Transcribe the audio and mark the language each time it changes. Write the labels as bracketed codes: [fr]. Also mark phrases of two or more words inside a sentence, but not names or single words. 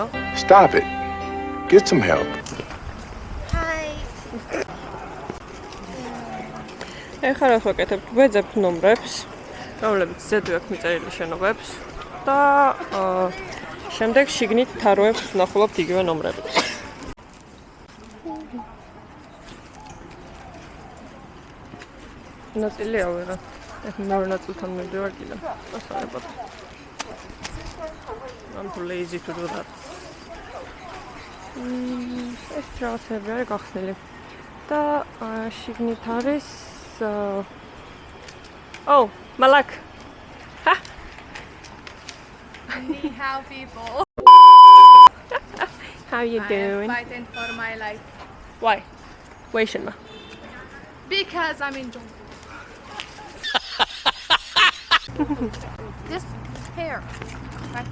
[en] Stop it. Get some help. [ka] ეხლა რა ვაკეთებ? ვეძებ ნომრებს, რომლებიც ზედვე აქვს მიწერილი შენობებს და შემდეგ შიგნით თაროებს ვნახულობთ იგივე ნომრებს. ნაწილი ავერა. ეხლა მეორე ნაწილთან მივდივარ კიდე. ასწავლებოდ. [en] I'm too lazy to do that. [ka] ეს რაღაცები არის გახსნილი. და შიგნით არის Oh, Malak. Ha. [zh] 你好 [en] people. How you doing? I'm fighting for my life. Why? Why shouldn't I? Because I'm in jungle. This hair. Right.